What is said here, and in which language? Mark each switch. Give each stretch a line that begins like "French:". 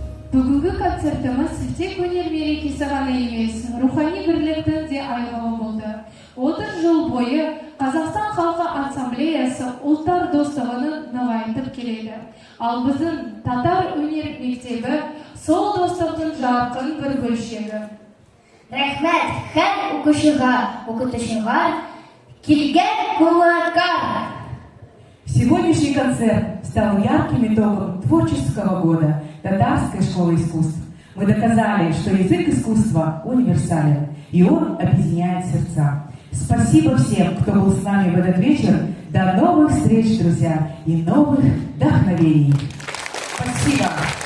Kazakh: Бүгінгі концертіміз тек өнер мерекесі ғана емес, рухани бірліктің де айғағы болды. 30 жыл бойы Қазақстан Халқы Ассамблеясы ұлттар достығын нығайтып келеді. Ал біздің татар өнер мектебі сол достықтың жарқын бір бөлшегі.
Tatar: Рахмет һәр укытучыга, килгән кулакка.
Russian: Сегодняшний концерт стал ярким итогом творческого года Татарской школы искусств. Мы доказали, что язык искусства универсален, и он объединяет сердца. Спасибо всем, кто был с нами в этот вечер. До новых встреч, друзья, и новых вдохновений. Спасибо.